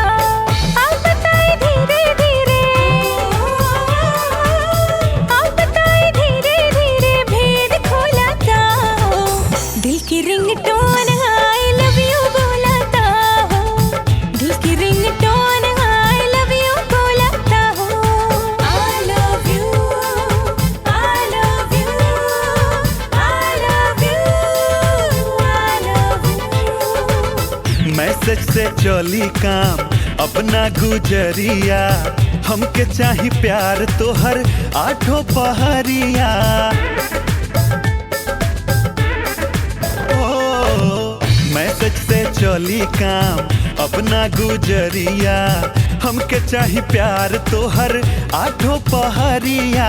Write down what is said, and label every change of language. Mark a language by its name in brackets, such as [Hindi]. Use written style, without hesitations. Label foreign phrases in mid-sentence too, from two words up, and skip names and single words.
[Bhojpuri] आप बताए धीरे धीरे, आप बताए धीरे धीरे भेद खोलाता हो। दिल की रिंगटोन [English] I love you [Bhojpuri] बोलाता हो। दिल की रिंगटोन [English] I love you [Bhojpuri] बोलाता हो। [English] I love you, I love you, I love you, I love you। [Bhojpuri] मैसेज से चली काम अपना गुजरिया, हमके चाही प्यार तोहर आठों पहरिया। कली काम अपना गुजरिया, हमके चाही प्यार तोहर आठों पहरिया।